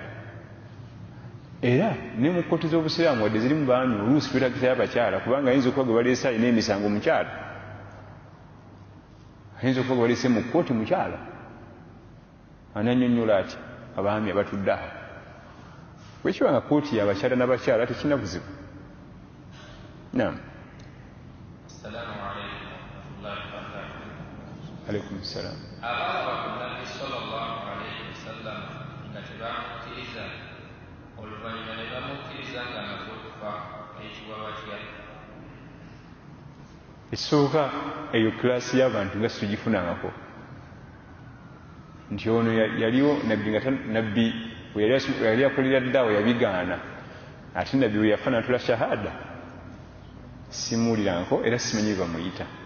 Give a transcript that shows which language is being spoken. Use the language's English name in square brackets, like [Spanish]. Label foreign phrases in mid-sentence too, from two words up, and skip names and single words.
[Ganda] Era ne mu kkooti z'obusiraamu wadde ziri mu baami oluusi twetagisayo abakyala, kubanga ayinza okuba gwe baleese alina emisango mukyala, ayinza okuba gwe baleese mu kkooti mukyala, anannyonnyola ati abaami abatudde awo. Bwekibanga kkooti y'abakyala n'abakyala tekirina buzibu. Naam. [Arabic] السلام عليكم ورحمة الله وبركاته. عليكم السلام. [Ganda] Abalaba ku Nabbi [Arabic] صلى الله عليه وسلم [Ganda] nga tebamukkiriza, oluvannyuma ne bamukkiriza nga amaze okufa, ayitibwa batya? Esooka eyo kiraasi y'abantu nga situgifunangako, nti ono yaliwo nabbi bwe yali akolera ddaawo yabigaana, ate nabbi bwe yafa natula shahada simuuliranko era simanyi bwe bamuyita.